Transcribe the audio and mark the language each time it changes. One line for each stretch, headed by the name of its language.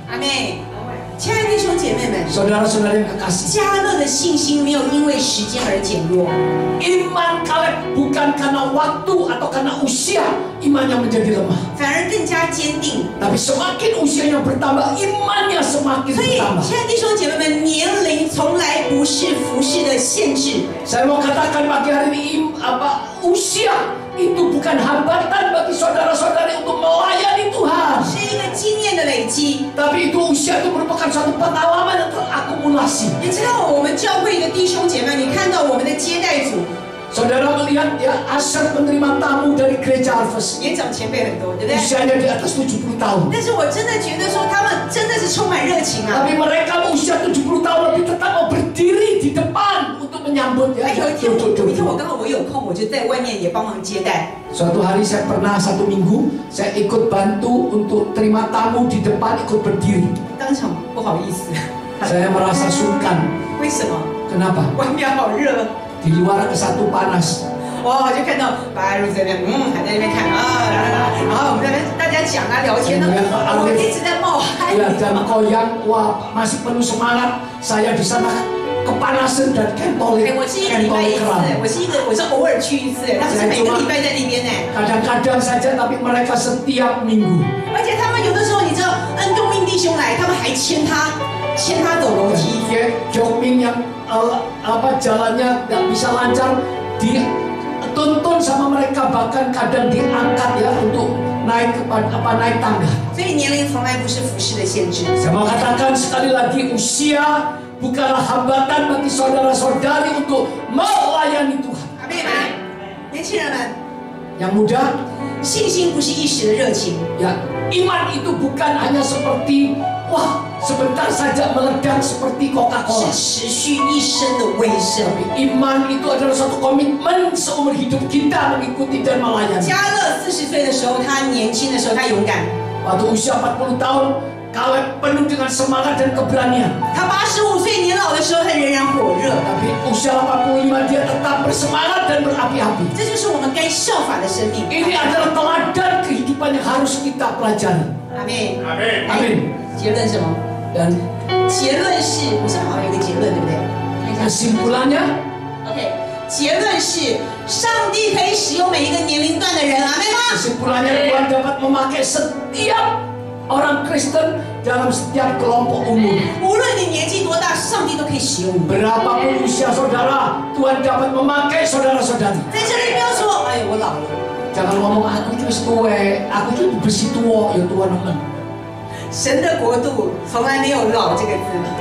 Chinese: 阿妹，亲爱的弟兄姐妹们，
Indonesian: Saudara-saudara yang kekasih,
Chinese: 加勒的信心没有因为时间而减弱，
Indonesian: iman Kaleb bukan karena waktu atau karena usia imannya menjadi lemah.
Chinese: 反而更加坚定。
Indonesian: Tapi semakin usianya bertambah, imannya semakin
Chinese: 所以，
Indonesian: bertambah.
Chinese: 亲爱的弟兄姐妹们，年龄从来不是服侍的限制。
Indonesian: Saya mau katakan pagi hari ini usia itu bukan hambatan bagi saudara-saudari untuk melayani Tuhan.
Chinese: 是一个经验的累积。
Indonesian: Tapi itu usia itu merupakan suatu pengalaman yang terakumulasi.
Chinese: 你知道我们教会的弟兄姐妹，你看到我们的接待组
Indonesian: Saudara melihat ya Asher menerima tamu dari gereja Harvest.
Chinese: 年长前辈很多，对不对？
Indonesian: Usianya di atas 70 tahun.
Chinese: 但是我真的觉得说，他们真的是充满热情啊！
Indonesian: Tapi mereka usia 70 tahun lebih tetap mau berdiri di depan untuk menyambut ya.
Chinese: 哎，有一天我刚好有空，我就在外面也帮忙接待。
Indonesian: Suatu hari saya pernah 1 minggu saya ikut bantu untuk terima tamu di depan, ikut berdiri.
Chinese: 当场不好意思，
Indonesian: Saya merasa sungkan.
Chinese: 为什么？
Indonesian: Kenapa?
Chinese: 外面好热。
Indonesian: Di luar ke-1 panas.
Chinese: 哇，就看到白露在那边，还在那边看啊，然后我们在那边大家讲啊聊天呢，我一直在冒汗。
Indonesian: Ya, dan koyang, wah masih penuh semangat. Saya di sana kepanasan dan 哎， kentolik
Chinese: 我是1个礼拜1次，
Indonesian: keram.
Chinese: 我是偶尔去1次，他们是每个礼拜在那边呢。
Indonesian: Kadang-kadang saja, tapi mereka setiap minggu.
Chinese: 而且他们有的时候，你知道，恩公命弟兄来，他们还牵他走楼梯。
Indonesian: Jokming yang jalannya nggak bisa lancar dituntun sama mereka, bahkan kadang diangkat ya untuk naik naik tangga.
Chinese: 所以年龄从来不是服侍的限制。
Indonesian: Saya mau katakan sekali lagi, usia bukanlah hambatan bagi saudara-saudari untuk melayani Tuhan.
Chinese: 阿妹们，年轻人们，
Indonesian: Yang muda,
Chinese: 信心不是一时的热情，
Indonesian: ya iman itu bukan hanya seperti wah sebentar saja meledak seperti
Chinese: 是
English: Coca-Cola.
Chinese: 持续一生的威生。
Indonesian: Iman itu adalah suatu komitmen seumur hidup kita mengikuti dan melayani.
Chinese: 加勒40岁的时候，他年轻的时候，他勇敢。
Indonesian: Waktu usia 40 tahun, Kaleb penuh dengan semangat dan keberanian.
Chinese: 他85岁年老的时候，他仍然火热。
Indonesian: Tapi usia 85 dia tetap bersemangat dan berapi-api.
Chinese: 这就是我们该效法的生命。
Indonesian: Ini adalah teladan kehidupan yang harus kita pelajari.
Chinese: 阿妹，
Indonesian: Amin.
Chinese: 结论什么？
Indonesian: Dan
Chinese: 结论是，我想好像有个结论，对不对？看一下。
Indonesian: kesimpulannya, OK，
Chinese: 结论是，上帝可以使用每一个年龄段的人，阿们吗？
Indonesian: Kesimpulannya Tuhan dapat memakai setiap orang Kristen dalam setiap kelompok umur.
Chinese: 无论你年纪多大，上帝都可以使用你。
Indonesian: Berapapun usia saudara, Tuhan dapat memakai saudara-saudari.
Chinese: 在这里不要说，哎，我老了。
Indonesian: Jangan ngomong aku itu tua, aku itu besi tua, ya Tuhan aman.
Chinese: 神的国度从来没有老这个字。